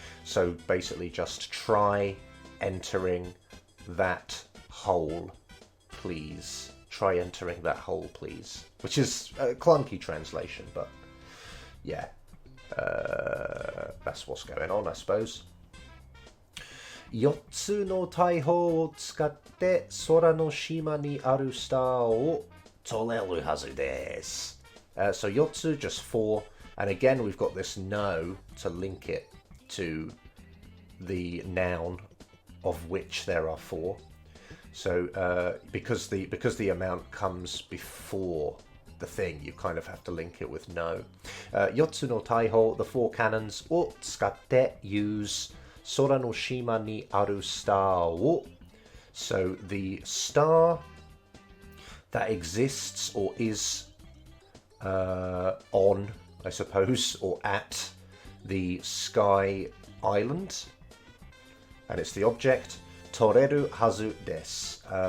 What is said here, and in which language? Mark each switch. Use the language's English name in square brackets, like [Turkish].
[English] So basically just try entering that hole, please. Try entering that hole, please. Which is a clunky translation, but yeah. That's what's going on, I suppose. [Japanese] 4つの大砲を使って空の島にあるスターを取れるはずです。 [English] So 4つ, just 4. And again, we've got this no to link it to the noun of which there are 4. So because the amount comes before the thing, you kind of have to link it with no. [Japanese] 4つの大砲, [English] the 4 cannons [Japanese] を使って use 空の島にあるスターを. [English] So the star that exists or is on, I suppose, or at the sky island, and it's the object, [Japanese] toreru hazu desu.